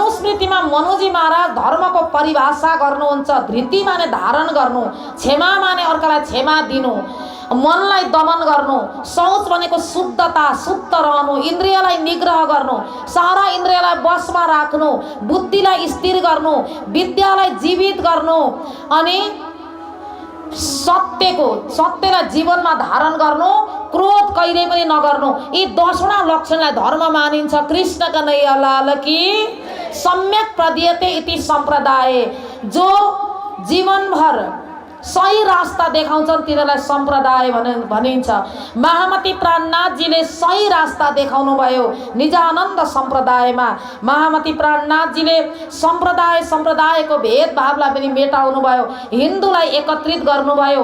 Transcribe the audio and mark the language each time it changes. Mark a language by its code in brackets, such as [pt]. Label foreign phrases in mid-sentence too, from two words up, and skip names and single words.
[ne] परिस्थितिमा मनोजी महाराज धर्मको परिभाषा गर्नुहुन्छ। धृति माने धारण गर्नु, क्षमा माने अर्कालाई क्षमा दिनु, मनलाई दमन गर्नु, शौच भनेको शुद्धता, शुद्ध रहनु, इन्द्रियलाई निग्रह गर्नु, सारा इन्द्रियलाई बसमा राख्नु, बुद्धिलाई स्थिर गर्नु, विद्यालाई जीवित गर्नु, अनि सत्यलाई जीवनमा धारण गर्नु, क्रोध कहिले पनि नगर्नु। यी 10वटा लक्षणलाई धर्म मानिन्छ। [hi] कृष्ण कन्हैया लाल की। [sa] सम्यक प्रदीयते इति सम्प्रदाय। [ne] जो जीवनभर सही रास्ता देखाउँछन् तिनीहरूलाई सम्प्रदाय भनिन्छ। महामती प्राणनाथजीले सही रास्ता देखाउनु भयो निजानन्द सम्प्रदायमा। महामती प्राणनाथजीले सम्प्रदायको भेदभावलाई पनि मेटाउनु भयो, हिन्दूलाई एकत्रित गर्नुभयो।